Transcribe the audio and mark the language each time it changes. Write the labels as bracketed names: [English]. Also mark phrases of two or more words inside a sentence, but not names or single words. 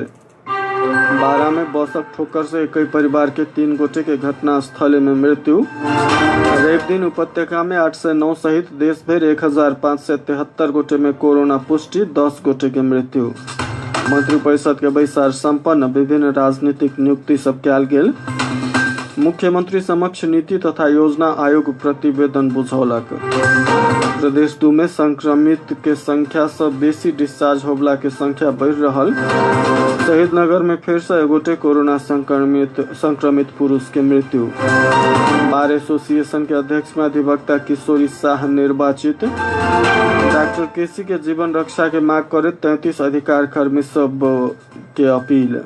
[Maithili] बारा में बसक ठोकर से एक ही परिवार के 3 गोटे के घटना स्थल में मृत्यु। रवि दिन उपत्यका में 809 सहित देश भर 1573 गोटे में कोरोना पुष्टि, 10 गोटे के मृत्यु। मंत्रिपरिषद के बैसार संपन्न, विभिन्न राजनीतिक नियुक्ति सब कयल गेल। मुख्यमंत्री समक्ष नीति तथा योजना आयोग प्रतिवेदन बुझौलक। प्रदेश 2 में संक्रमित के संख्या से बेसी डिस्चार्ज होबला के संख्या बढ़ रहल। शहीद नगर में फिर से एगोटे कोरोना संक्रमित पुरुष के मृत्यु। बार एसोसिएशन के अध्यक्ष में अधिवक्ता किशोरी शाह निर्वाचित। डॉक्टर केसी के जीवन रक्षा के मांग करे 33 अधिकार कर्मी सब के अपील।